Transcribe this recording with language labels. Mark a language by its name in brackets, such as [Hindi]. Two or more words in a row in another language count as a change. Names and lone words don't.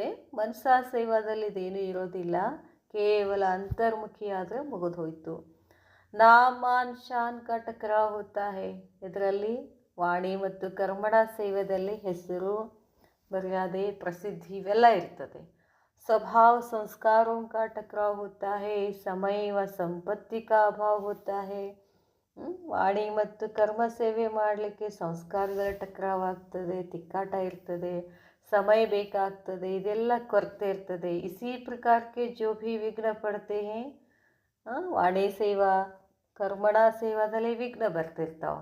[Kannada] ಮನಸಾ ಸೇವಾದಲ್ಲಿ ಇದೇನೂ ಇರೋದಿಲ್ಲ. ಕೇವಲ ಅಂತರ್ಮುಖಿ ಆದರೆ ಮುಗಿದು ಹೋಯಿತು. [Hindi] नामान शान का टकराव होता है. [Kannada] ಇದರಲ್ಲಿ ವಾಣಿ ಮತ್ತು ಕರ್ಮಣ ಸೇವೆಯಲ್ಲಿ ಹೆಸರು, ಮರ್ಯಾದೆ, ಪ್ರಸಿದ್ಧಿ ಇವೆಲ್ಲ ಇರ್ತದೆ. [Hindi] स्वभाव संस्कारों का टकराव होता है. समय व ಸಂಪತ್ತಿ का अभाव होता है. [Kannada] ವಾಣಿ ಮತ್ತು ಕರ್ಮ ಸೇವೆ ಮಾಡಲಿಕ್ಕೆ ಸಂಸ್ಕಾರಗಳ ಟಕ್ರಾವಾಗ್ತದೆ, ತಿಕ್ಕಾಟ ಇರ್ತದೆ, ಸಮಯ ಬೇಕಾಗ್ತದೆ, ಇದೆಲ್ಲ ಕೊರತೆ ಇರ್ತದೆ. [Hindi] इसी प्रकार जो भी विघ्न पड़ते हैं. [Kannada] ವಾಣಿ ಸೇವಾ ಕರ್ಮಣ ಸೇವಾದಲ್ಲಿ ವಿಘ್ನ ಬರ್ತಿರ್ತಾವೆ.